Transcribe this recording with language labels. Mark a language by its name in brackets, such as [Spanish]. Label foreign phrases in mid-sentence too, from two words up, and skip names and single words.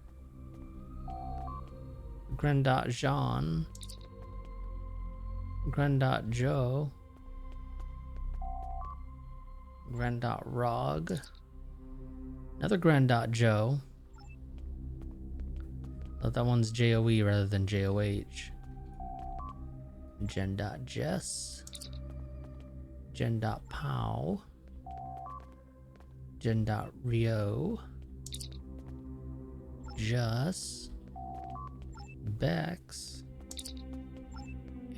[English] Grendot Jean. Grendot Joe. Grendot Rog. Another Grendot Joe. Oh, that one's J-O-E rather than J-O-H. Gen.Jess. Jess. Gen.Pow. Gen.Rio. Jus. Bex.